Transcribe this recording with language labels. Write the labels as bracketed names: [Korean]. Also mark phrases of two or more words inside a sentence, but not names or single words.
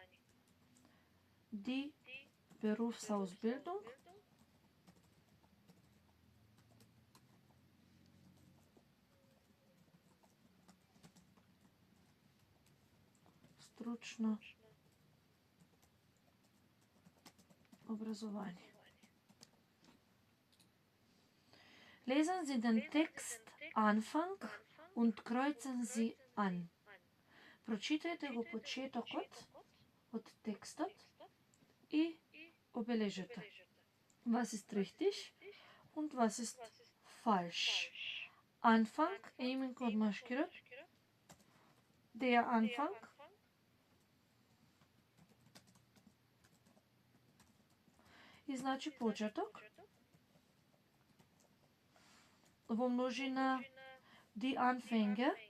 [German] Die Berufsausbildung [Macedonian] стручно образование. [German] Lesen Sie den Text Anfang und kreuzen Sie an. [Macedonian] Прочитајте го почетокот од текстот и обележете. [German] Was ist richtig und was ist falsch? [Macedonian] Anfang е именко од машки род. [German] Der Anfang [Macedonian] и значи почеток. Во множина [German] die Anfänge.